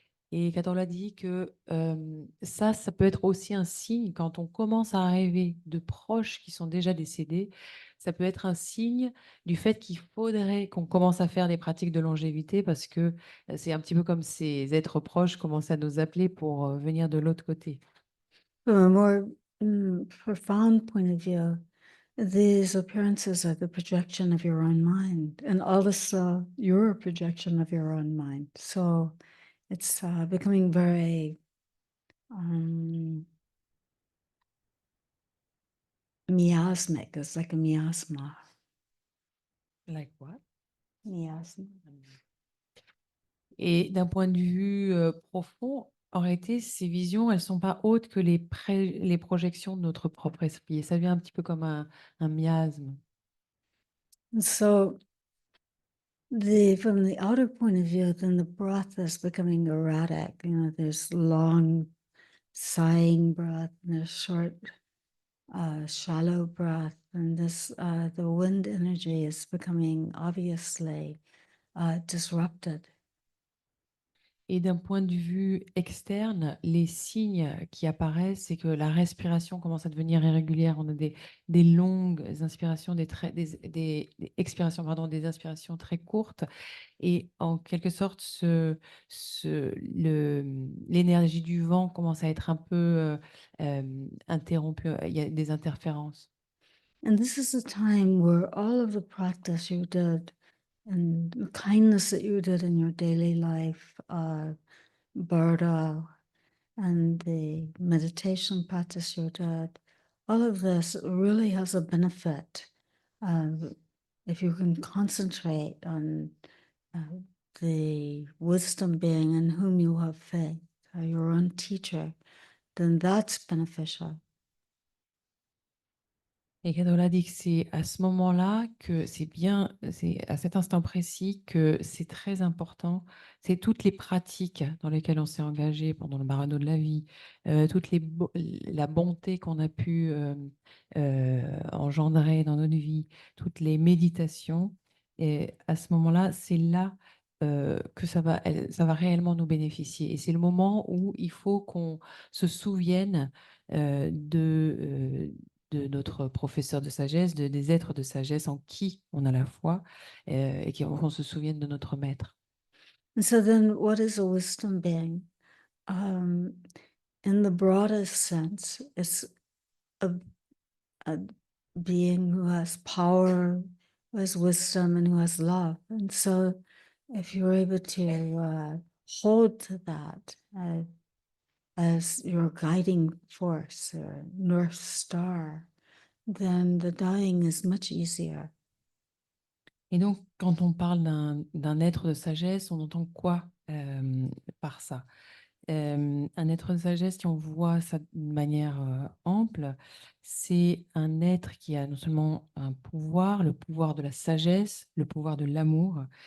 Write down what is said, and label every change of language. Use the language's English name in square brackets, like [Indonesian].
[French] Et quand on l'a dit que ça peut être aussi un signe quand on commence à rêver de proches qui sont déjà décédés. Ça peut être un signe du fait qu'il faudrait qu'on commence à faire des pratiques de longévité parce que c'est un petit peu comme ces êtres proches commencent à nous appeler pour venir de l'autre côté. [English] From a more profound point of view, these appearances are the projection of your own mind, and also you're a projection of your own mind. So it's becoming very miasmic. It's like a miasma. Like what? Miasma. [French] Et d'un point de vue profond, En réalité, ces visions, elles sont pas autres que les projections de notre propre esprit. Et ça vient un petit peu comme un miasme. [English] And so from the outer point of view, then the breath is becoming erratic. You know, there's long sighing breath and there's short, shallow breath. And the wind energy is becoming obviously disrupted. [French] Et d'un point de vue externe, les signes qui apparaissent, c'est que la respiration commence à devenir irrégulière. On a des longues inspirations, des expirations, pardon, des inspirations très courtes. Et en quelque sorte, l'énergie du vent commence à être un peu interrompue. Il y a des interférences. [English] And this is a time where all of the practice you did and the kindness that you did in your daily life, Barda, and the meditation practice you did, all of this really has a benefit if you can concentrate on the wisdom being in whom you have faith, your own teacher, then that's beneficial. [French] Et Kadola dit que c'est à ce moment-là que c'est à cet instant précis que c'est très important. C'est toutes les pratiques dans lesquelles on s'est engagé pendant le marathon de la vie, la bonté qu'on a pu engendrer dans notre vie, toutes les méditations. Et à ce moment-là, c'est là que ça va réellement nous bénéficier. Et c'est le moment où il faut qu'on se souvienne de notre professeur de sagesse, des êtres de sagesse en qui on a la foi et qu'on se souvienne de notre maître. [English] And so then, what is a wisdom being? In the broadest sense, it's a, a being who has power, who has wisdom, and who has love. And so, if you're able to hold to that as your guiding force or North Star, then the dying is much easier. [French] Et donc, quand on parle d'un être de sagesse, on entend quoi par ça? Un être de sagesse, si on voit ça d'une manière ample, c'est un être qui a non seulement un pouvoir, le pouvoir de la sagesse, le pouvoir de l'amour.